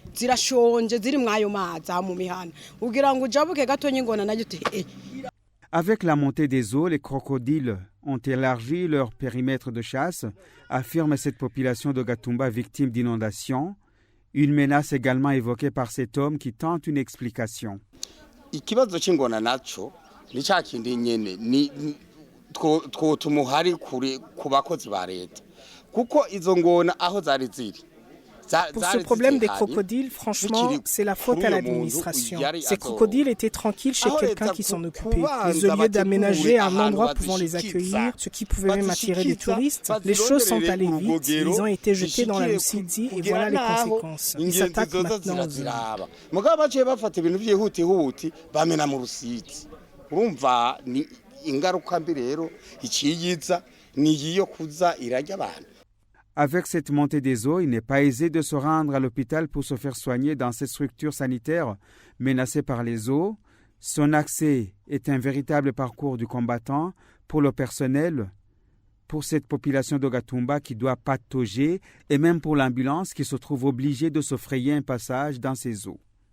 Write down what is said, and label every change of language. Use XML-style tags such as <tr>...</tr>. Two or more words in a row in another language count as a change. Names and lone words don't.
<fr>Avec la montée des eaux, les crocodiles ont élargi leur périmètre de chasse, affirme cette population de Gatumba victime d'inondations. Une menace également évoquée par cet homme qui tente une explication.</fr> <rn>Ikibazo cy'ingona naco ni cya kindi nyene ni tumuhari kuri ku bakozi ba leta kuko izo ngona aho zari ziri.</rn> <fr>Pour ce problème des crocodiles, franchement, c'est la faute à l'administration. Ces crocodiles étaient tranquilles chez quelqu'un qui s'en occupait. Mais au lieu d'aménager un endroit pouvant les accueillir, ce qui pouvait même attirer des touristes, les choses sont allées vite. Ils ont été jetés dans la Rusizi et voilà les conséquences. Ils s'attaquent maintenant aux hommes.</fr> <rn>Urumva ni ingaruka mbi rero iciyiza ni yiyo kuza irajya abantu.</rn> <fr>Avec cette montée des eaux, il n'est pas aisé de se rendre à l'hôpital pour se faire soigner dans cette structure sanitaire menacée par les eaux. Son accès est un véritable parcours du combattant pour le personnel, pour cette population de Gatumba qui doit patauger et même pour l'ambulance qui se trouve obligée de se frayer un passage dans ces eaux.</fr>